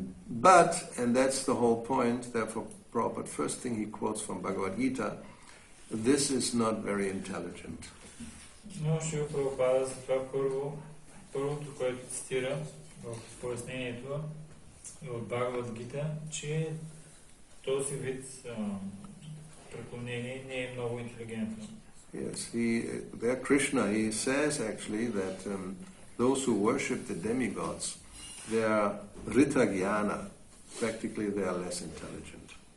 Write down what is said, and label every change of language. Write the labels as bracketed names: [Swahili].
[English] But, and that's the whole point, therefore Prabhupada, first thing he quotes from Bhagavad Gita, this is not very intelligent. [Bulgarian] Но Шрила Прабхупада за това първото, което цитира в пояснението от Бхагавад Гита, че този вид преклонение не е много интелигентно. [English] Yes, there Krishna, he says actually that those who worship the demigods, they are Rita Jnana, practically they are less intelligent.